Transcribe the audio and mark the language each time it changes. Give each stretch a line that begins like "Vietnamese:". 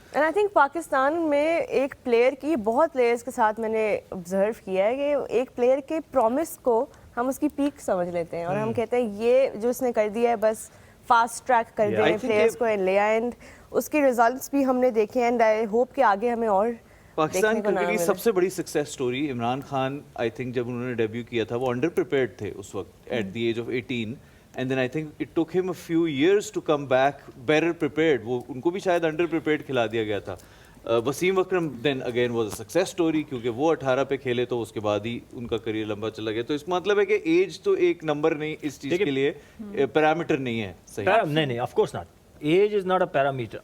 English: and I think
Hindi: Pakistan में एक player की, बहुत प्लेयर्स के साथ मैंने ऑब्जर्व किया है कि एक प्लेयर के प्रॉमिस को हम उसकी पीक समझ लेते हैं और हम कहते हैं ये जो उसने कर दिया है बस फास्ट ट्रैक कर दें प्लेयर्स को ले आए, एंड उसके रिजल्ट्स भी हमने देखे. एंड आई होप कि आगे हमें और पाकिस्तान क्रिकेट की सबसे बड़ी success story Imran Khan, I think जब उन्होंने डेब्यू किया था वो अंडर प्रिपेयर्ड थे उस वक्त
English: At the age of 18, and then I think it took him a few years to come back better prepared.
Hindi: वो उनको भी शायद under prepared खिला दिया गया था. वसीम अकरम
English: then again was a success story
Hindi: क्योंकि वो 18 पे खेले तो उसके बाद ही उनका करियर लंबा चला गया. तो इसका मतलब है कि एज तो एक नंबर नहीं इस चीज के लिए पैरामीटर नहीं है. सही नहीं
English: Of course not. Age is not a parameter.